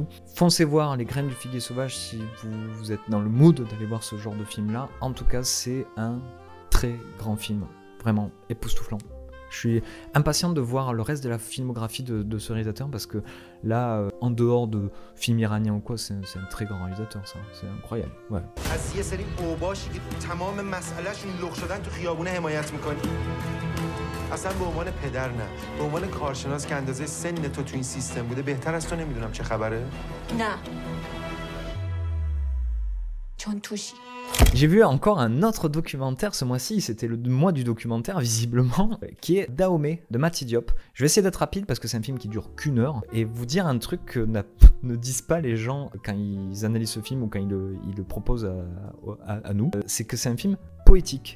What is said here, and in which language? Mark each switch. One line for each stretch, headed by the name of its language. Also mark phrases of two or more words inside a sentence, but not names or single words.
French: Foncez voir Les Graines du Figuier Sauvage si vous êtes dans le mood d'aller voir ce genre de film-là. En tout cas, c'est un très grand film, vraiment époustouflant. Je suis impatient de voir le reste de la filmographie de ce réalisateur, parce que là, en dehors de films iraniens ou quoi, c'est un très grand réalisateur, ça. C'est incroyable. Ouais.
Persian: اصلا به عنوان پدر نه، به عنوان کارشناس که اندازه سن تو این سیستم بوده بهتر از تو نمیدونم چه خبره؟ نه. چون توشی.
French: J'ai vu encore un autre documentaire ce mois-ci, c'était le mois du documentaire visiblement, qui est Dahomey de Mati Diop. Je vais essayer d'être rapide parce que c'est un film qui dure qu'1 heure, et vous dire un truc que ne disent pas les gens quand ils analysent ce film ou quand ils le proposent à nous, c'est que c'est un film poétique.